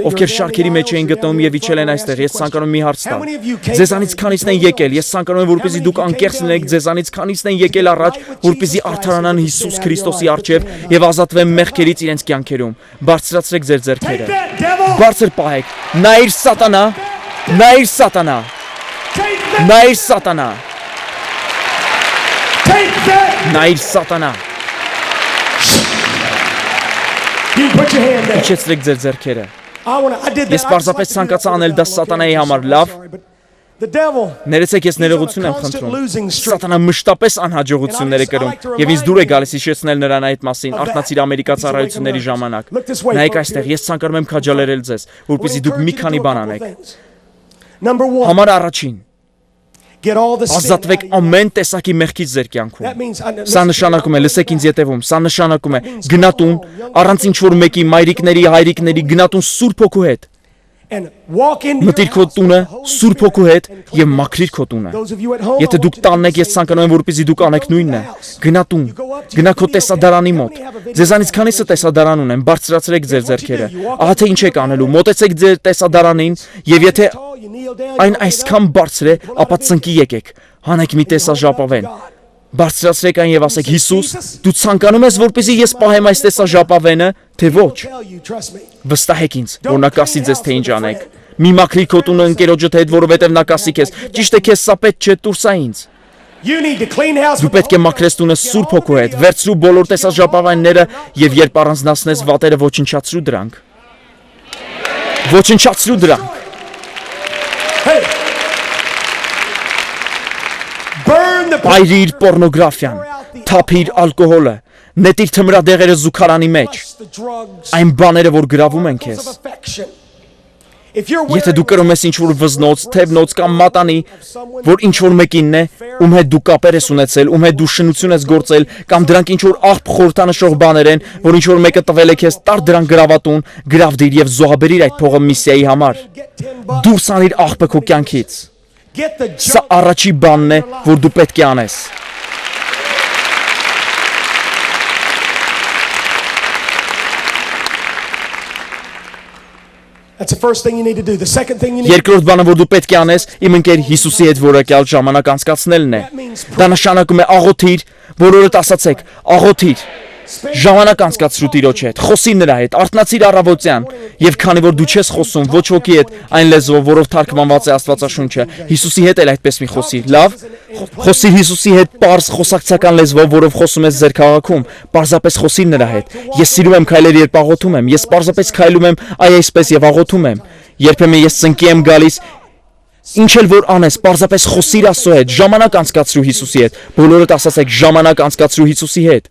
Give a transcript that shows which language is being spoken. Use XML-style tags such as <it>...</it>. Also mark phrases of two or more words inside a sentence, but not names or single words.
<hy>ովքեր շարքերի մեջ էին գտնվում եւ իջել են այստեղ, ես ցանկանում եմ մի հարց տալ։ Ձեզանից քանիսն են եկել, ես ցանկանում եմ, որպեսզի դուք անկեղծ լինեք, ձեզանից քանիսն են եկել առաջ, որպեսզի արդարանան Հիսուս Քրիստոսի առջև եւ ազատվեն մեղքերից իրենց կյանքերում։ Բարձրացրեք ձեր ձեռքերը։</hy> <en>take that devil.</en> <hy>Բարձր պահեք։ Նայիր սատանա, նայիր սատանա,</hy> <en>Take that.</en> <hy>նայիր սատանա,</hy> <en>Take that.</en> <hy>նայիր սատանա։</hy> <en>You put your hand there.</en> <hy>Իջեցրեք ձեր ձեռքերը։</hy> <en>I did that.</en> <hy>Ես պարզապես ցանկացա անել դա սատանայի համար, լավ։</hy> <en>The devil.</en> <hy>Ներեցեք, ես ներողություն եմ խնդրում։ Սատանա մշտապես անհաջողություններ է կրում եւ ինձ դուր է գալիս հիշեցնել նրան այդ մասին արտնացիր ամերիկա ծառայությունների ժամանակ։ Նայեք այստեղ, ես ցանկանում եմ քաջալերել ձեզ, որպեսզի դուք մի քանի բան անեք։</hy> <en>Number 1.</en> <hy>Համար առաջին,</hy> <en>Get all the sin</en> <hy>ազատվեք</hy> <en>out of you.</en> <hy>ամեն տեսակի մեղքից ձեր կյանքում։</hy> <en>That means</en> <hy>Սա նշանակում է, լսեք ինձ ետևում, սա նշանակում է գնատուն, առանց ինչ-որ մեկի մայրիկների, հայրիկների, գնատուն Սուրբ Հոգու հետ։</hy> <en>and walk in.</en> <hy>Մտիր քո տունը Սուրբ Հոգու հետ եւ մաքրիր քո տունը։</hy> <en>Those of you at home.</en> <hy>Եթե դուք տանն եք, ես ցանկանում եմ, որպեսզի դուք անեք նույնն է։ Գնա տուն, գնա քո տեսադարանի մոտ։ Ձեզանից քանիսը տեսադարան ունեն, բարձրացրեք ձեր ձեռքերը։ Ահա թե ինչ եք անելու, մոտեցեք ձեր տեսադարանին եւ եթե</hy> <en>You kneel down.</en> <hy>այն այսքան բարձր է, ապա ծնկի եկեք, հանեք մի տեսաժապավեն։ Բարձրացրեք այն եւ ասեք. Հիսուս, դու ցանկանում ես, որպեսզի ես պահեմ այս տեսաժապավենը, թե ոչ։</hy> <en>Tell you, trust me.</en> <hy>Վստահեք ինձ, որ նա կասի ձեզ թե ինչ անեք։ Մի մաքրի քո տունը ընկերոջդ հետ, որովհետեւ նա կասի քեզ. ճիշտ է, քեզ սա պետք չէ, տուր սա ինձ։</hy> <en>You need to clean house.</en> <hy>Դու պետք է մաքրես տունը Սուրբ Հոգու հետ, վերցրու բոլոր տեսաժապավենները եւ երբ առանձնացնես վատերը, ոչնչացրու դրանք։ Ոչնչացրու դրանք։</hy> <en>Hey. Burn the</en> <hy>Այրիր պոռնոգրաֆիան, թափիր ալկոհոլը, նետիր թմրադեղերը զուգարանի մեջ,</hy> <en>the drugs.</en> <hy>այն բաները, որ գրավում են</hy> <en>Of</en> <hy>քեզ։</hy> <en>affection. If you're</en> <hy>Եթե դու կրում ես ինչ-որ վզնոց, թևնոց կամ մատանի, որ ինչ-որ մեկինն է, ում հետ դու կապեր ես ունեցել, ում հետ դու շնություն ես գործել, կամ դրանք ինչ-որ աղբ խորհրդանշող բաներ են, որ ինչ-որ մեկը տվել է քեզ, տար դրանք գրավատուն, գրավդիր եւ զոհաբերիր այդ փողը միսիայի համար։</hy> <en>get 10 bucks.</en> <hy>Դուրս անիր աղբը քո կյանքից։</hy> <en>Get the</en> <hy>Սա</hy> <en>junk.</en> <hy>առաջի բանն է, որ դու պետք է անես։</hy> <en>That's the first thing you need to do. The second thing you need.</en> <hy>Երկրորդ բանը, որ դու պետք է անես, իմ ընկեր Հիսուսի հետ որակյալ ժամանակ անցկացնելն է։ Դա նշանակում է աղոթիր, բոլորդ ասացեք, աղոթիր։ Ժամանակ անցկացրու Տիրոջ հետ, խոսի նրա հետ, արթնացիր առավոտյան, եւ քանի որ դու չես խոսում ոչ ոքի հետ այն լեզվով, որով թարգմանված է Աստվածաշունչը, Հիսուսի հետ էլ այդպես մի խոսի, լավ։ Խոսիր Հիսուսի հետ པարզ խոսակցական լեզվով, որով խոսում ես ձեր քաղաքում, պարզապես խոսիր նրա հետ։ Ես սիրում եմ քայլել, երբ աղոթում եմ, ես պարզապես քայլում եմ այսպես եւ աղոթում եմ։ Երբեմն ես ծնկի եմ գալիս, ինչ էլ որ անես, պարզապես խոսիր Աստծո հետ, ժամանակ անցկացրու Հիսուսի հետ։ Բոլորդ ասացեք, ժամանակ անցկացրու Հիսուսի հետ։</hy>